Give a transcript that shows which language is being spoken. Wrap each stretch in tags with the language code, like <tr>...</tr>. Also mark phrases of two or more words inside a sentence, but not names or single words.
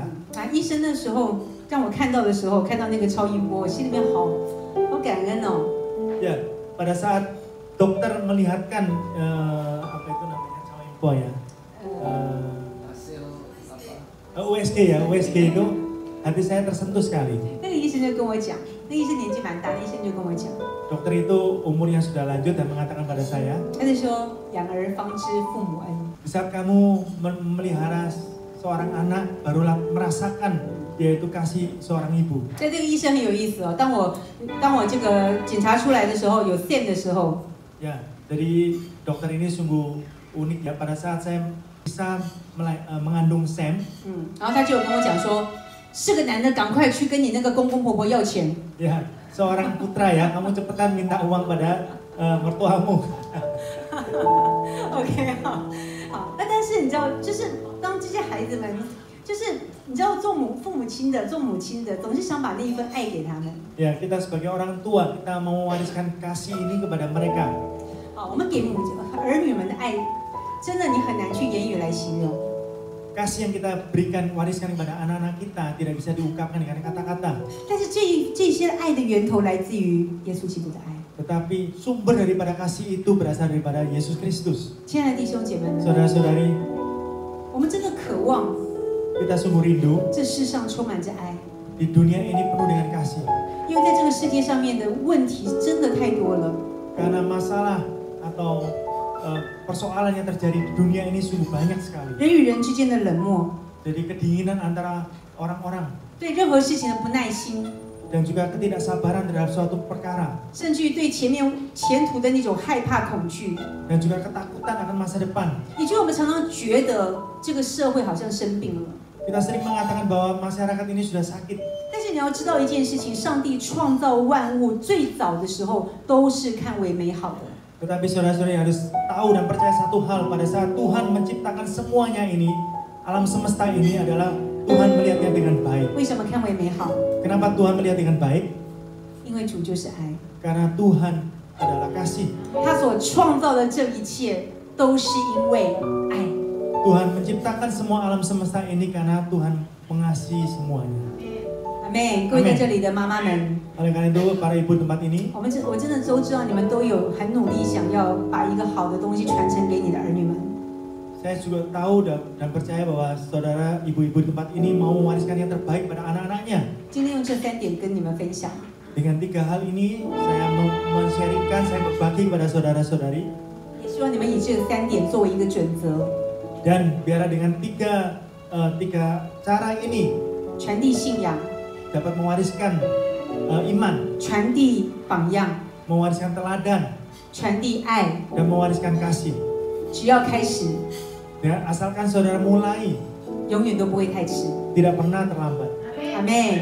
<zh>啊，医生那时候让我看到的时候，看到那个超音波，我心里面好感恩哦。</zh> <id>Ya, pada saat dokter melihatkan apa itu namanya apa ya? USG ya, USG itu hati saya tersentuh sekali.</id> <zh>那个医生就跟我讲，那医生年纪蛮大的，医生就跟我讲，</zh> <id>Dokter itu umurnya sudah lanjut dan mengatakan pada saya,</id> <zh>他就说养儿方知父母恩。</zh> <id>di saat kamu memelihara seorang anak, barulah merasakan yaitu kasih seorang ibu.</id> <zh>所以这个医生很有意思哦。当我这个检查出来的时候，有 SAM 的时候，</zh> <id>Ya, jadi dokter ini sungguh unik ya. Pada saat saya bisa mengandung Sam,</id> <zh>然后他就有跟我讲说，是个男的，赶快去跟你那个公公婆婆要钱。</zh> <id>ya seorang putra ya, kamu cepetan minta uang pada mertuamu.</id> <zh>OK 好，那但是你知道，就是当这些孩子们，就是你知道做父母亲的，做母亲的，总是想把那一份爱给他们。</zh> <id>Ya, kita sebagai orang tua, kita mau mewariskan kasih ini kepada mereka.</id> <zh>好，我们给儿女们的爱，真的你很难去言语来形容。</zh> <id>Kasih yang kita berikan, wariskan kepada anak-anak kita tidak bisa diungkapkan dengan kata-kata.</id> <zh>但是这些爱的源头来自于耶稣基督的爱。</zh> <id>Tetapi sumber daripada kasih itu berasal daripada Yesus Kristus.</id> <zh>亲爱的弟兄姐妹们，</zh> <id>Saudara-saudari,</id> <zh>我们真的渴望</zh> <id>kita sungguh rindu</id> <zh>这世上充满着爱，</zh> <id>di dunia ini penuh dengan kasih.</id> <zh>因为在这个世界上面的问题真的太多了。</zh> <id>Karena masalah atau persoalan yang terjadi di dunia ini sungguh banyak sekali.</id> <zh>人与人之间的冷漠，</zh> <id>Jadi kedinginan antara orang-orang</id> <zh>对任何事情的不耐心，</zh> <id>dan juga ketidaksabaran terhadap suatu perkara</id> <zh>甚至于对前途的那种害怕恐惧，</zh> <id>dan juga ketakutan akan masa depan.</id> <zh>以及我们常常觉得这个社会好像生病了。</zh> <id>Kita sering mengatakan bahwa masyarakat ini sudah sakit.</id> <zh>但是你要知道一件事情，上帝创造万物最早的时候都是看为美好的。</zh> <id>Tetapi saudara-saudari harus tahu dan percaya satu hal, pada saat Tuhan menciptakan semuanya ini, alam semesta ini adalah Tuhan melihatnya dengan baik.</id> <zh>为什么看为美好？</zh> <id>Kenapa Tuhan melihat dengan baik?</id> <zh>因为主就是爱，</zh> <id>Karena Tuhan adalah kasih.</id> <zh>他所创造的这一切都是因为爱。</zh> <id>Tuhan menciptakan semua alam semesta ini karena Tuhan mengasihi semuanya.</id> <zh>阿妹，各位在这里的妈妈们，</zh> <id>Oleh karena itu, para ibu tempat ini,</id> <zh>我真的都知道你们都有很努力想要把一个好的东西传承给你的儿女们。</zh> <id>saya juga tahu dan percaya bahwa saudara ibu-ibu di tempat ini mau mewariskan yang terbaik pada anak-anaknya.</id> <zh>今天用这3点跟你们分享。</zh> <id>Dengan 3 hal ini, saya men-sharingkan, saya berbagi kepada saudara-saudari.</id> <zh>也希望你们以这3点作为一个准则，</zh> <id>Dan biar dengan tiga cara ini</id> <zh>传递信仰，</zh> <id>dapat mewariskan iman,</id> <zh>传递榜样，</zh> <id>mewariskan teladan,</id> <zh>传递爱。</zh> <id>dan mewariskan kasih.</id> <zh>只要开始，</zh> <id>Ya, asalkan saudara mulai,</id> <zh>永远都不会太迟。</zh> <id>tidak pernah terlambat.</id> <zh>阿妹。</zh>